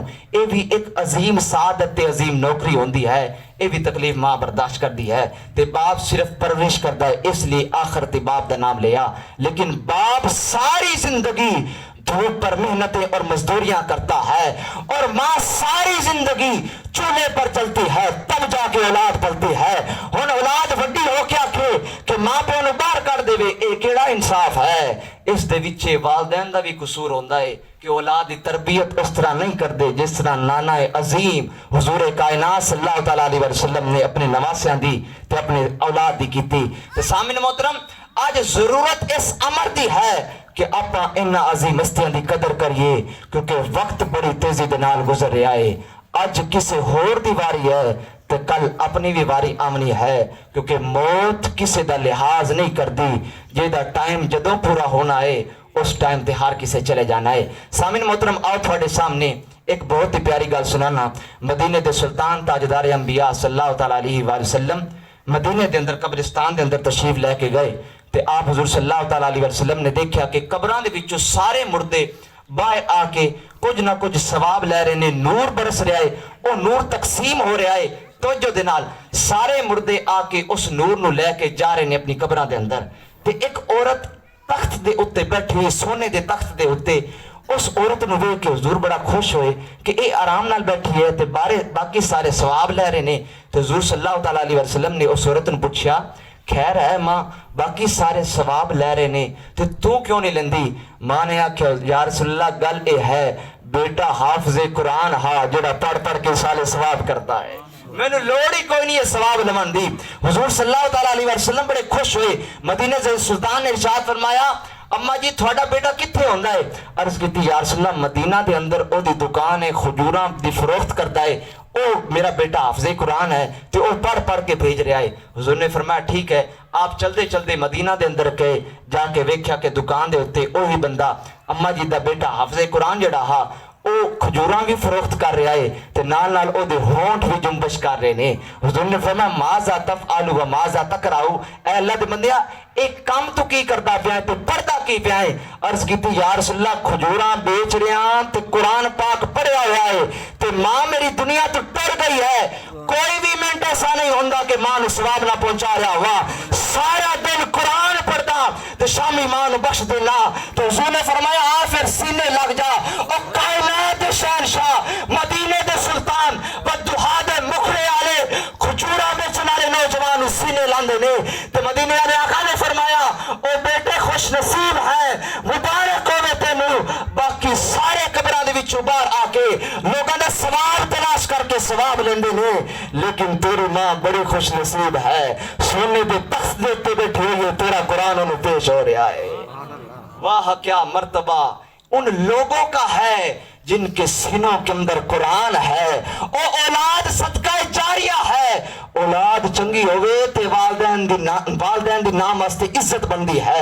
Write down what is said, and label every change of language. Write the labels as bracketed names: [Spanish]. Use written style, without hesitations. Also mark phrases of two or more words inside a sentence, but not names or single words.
[Punjabi] یہ بھی ایک عظیم سعادت تے عظیم نوکری ہوندی ہے، یہ بھی تکلیف ماں برداشت کر دی ہے. [Urdu] تے باپ صرف پرورش کرتا ہے، اس لیے آخر تے باپ کا نام لیا. لیکن باپ ساری زندگی دھوپ پر محنتیں اور مزدوریاں کرتا ہے اور ماں ساری زندگی چولہے پر چلتی ہے، تب جا کے اولاد پلتی ہے. [Punjabi] ہُن اولاد وڈی ہو کے آکھے کہ ماں پیو نوں باہر کر دیوے، یہ کیڑا انصاف ہے? اس دے وچ والدین دا بھی قصور ہوندا ہے کہ [Urdu] اولاد کی تربیت اس طرح نہیں کرتے جس طرح [Punjabi] نانا عظیم حضور کائنات [Arabic] صلی اللہ تعالیٰ علیہ وسلم [Punjabi] نے اپنے نواسیاں دی تے اپنے اولاد دی کیتی. تے سامنے محترم، اج ضرورت اس امر دی ہے کہ آپاں انہاں عظیم ہستیاں دی قدر کریے، کیونکہ وقت بڑی تیزی دے نال گزر رہا ہے. اج کسی ہور دی واری ہے تو کل اپنی بھی واری آمنی ہے، کیونکہ [Urdu] موت کسی کا لحاظ نہیں کرتی. [Punjabi] جیہدا ٹائم جدوں پورا ہونا ہے اس ٹائم تے ہر کسے چلے جانا ہے. سامعین محترم، آؤ تھوڑے سامنے ایک بہت ہی پیاری گل سنانا. مدینے دے سلطان تاجدار انبیاء [Arabic] صلی اللہ تعالیٰ علیہ وسلم [Punjabi] مدینے دے اندر قبرستان دے اندر تشریف لے کے گئے تے آپ حضور [Arabic] صلی اللہ تعالیٰ علیہ وسلم [Punjabi] نے دیکھا کہ قبراں دے وچوں سارے مردے باہر آ کے کچھ نہ کچھ ثواب لے رہے نے، نور برس رہا ہے، وہ نور تقسیم ہو رہا ہے. توجہ دے نال سارے مردے آ کے اس نور نوں لے کے جا رہے نے اپنی قبراں دے اندر. تے ایک عورت تخت دے اتے بیٹھی ہوئی، سونے دے تخت دے اتے. اس عورت نوں ویکھ کے حضور بڑا خوش ہوئے کہ یہ آرام نال بیٹھی ہے تے باقی سارے ثواب لے رہے نے. تے حضور [Arabic] صلی اللہ تعالیٰ علیہ وسلم [Punjabi] نے اس عورت نوں پچھیا، خیر ہے ماں، باقی سارے ثواب لے رہے نے تے تو کیوں نہیں لیندی? ماں نے آکھیا, [Arabic] یا رسول اللہ [Punjabi] گل یہ ہے، بیٹا حافظِ قرآن ہا جیڑا پڑھ پڑھ کے سالے ثواب کرتا ہے، مینوں لوڑ ہی کوئی نہیں ہے ثواب لون دی. [Arabic] हुजूर صلی اللہ تعالیٰ علیہ وسلم [Urdu] بڑے خوش ہوئے. مدینے سے سلطان نے ارشاد فرمایا, [Punjabi] اماں جی تھوڑا بیٹا کتھے ہوندا ہے? عرض کی, [Arabic] یا رسول اللہ [Punjabi] مدینہ دے اندر اودی دکان ہے، کھجوراں دی فروخت کرتا ہے، او میرا بیٹا حافظِ قرآن ہے تو وہ پڑھ پڑھ کے بھیج رہا ہے. حضور نے فرمایا ٹھیک ہے۔ آپ چلتے چلتے مدینہ دے اندر گئے، جا کے ویکھیا کہ دکان دے اتے اوہی بندہ اماں جی دا بیٹا حافظِ قرآن جیڑا ہا وہ کھجوراں بھی فروخت کر رہا ہے تے نال نال او دے ہونٹ بھی جنبش کر رہے نے. [Urdu] حضور نے فرمایا [Arabic] ماذا تفعل و ماذا تقرأ، [Punjabi] اے اللہ دے بندیا ایک کام تو کی کردا پیا ہے تے پڑھدا کی پیا ہے؟ عرض کیتی یا رسول اللہ کھجوراں بیچ رہا تے قرآن پاک پڑھیا ہوا ہے تے ماں میری دنیا تو ٹر گئی ہے. کوئی بھی منٹ ایسا نہیں ہوندا کہ ماں نو ثواب نہ پہنچا رہا ہوا. سارا دن قرآن پڑھدا تے شامی ماں نو بخش دینا. [Urdu] تو حضور نے فرمایا آ پھر سینے لگ جا. [Punjabi] او کائنات دے شہنشاہ، مدینے دے سلطان، بدوہا دے مکھڑے والے کھجوراں بیچن والے نوجوان سینے لاندے نے. تے مدینے والے آقا نے فرمایا او بیٹے خوش نصیب ہے، مبارک ہوے تینوں. باقی سارے قبراں دے وچوں باہر آ کے لوگاں دا ثواب تلاش کر کے ثواب لیندے نے، لیکن تیری ماں بڑی خوش نصیب ہے، سونے دے تخت دے تے بیٹھی ہوئی ہے، تیرا قرآن انہوں پیش ہو رہا ہے. [Urdu] واہ کیا مرتبہ ان لوگوں کا ہے جن کے سینوں کے اندر قرآن ہے. او اولاد صدقہ جاریہ ہے. [Punjabi] اولاد چنگی ہوئے تے والدین دی نام واسطے عزت بندی ہے.